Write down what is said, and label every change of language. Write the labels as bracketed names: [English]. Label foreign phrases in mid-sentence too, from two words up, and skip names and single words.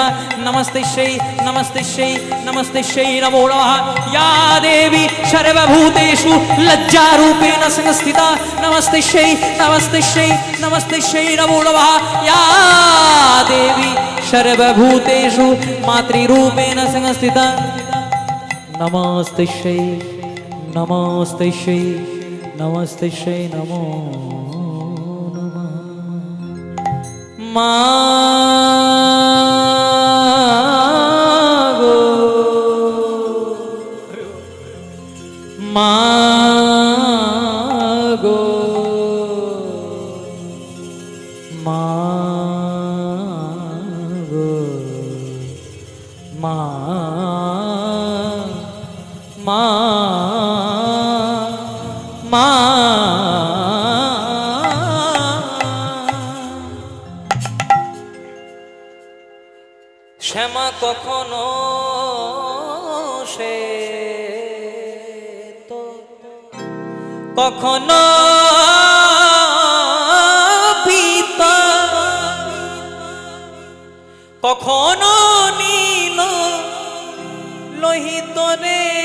[Sanskrit] नमस्तेश्यै नमस्तेश्यै नमस्तेश्यै नमो नमः या देवी सर्वभूतेषु लज्जारूपेण संस्थिता नमस्तेश्यै नमस्तेश्यै नमस्तेश्यै नमो नमः या देवी सर्वभूतेषु मातृरूपेण संस्थिता नमस्तेश्यै नमस्तेश्यै नमस्तेश्यै नमो नमः [Bangla] মাগো মাগো মাগো মা মা মা শ্যামা কখনো সে তো কখনো পিতা কখনো নীল লোহিত রে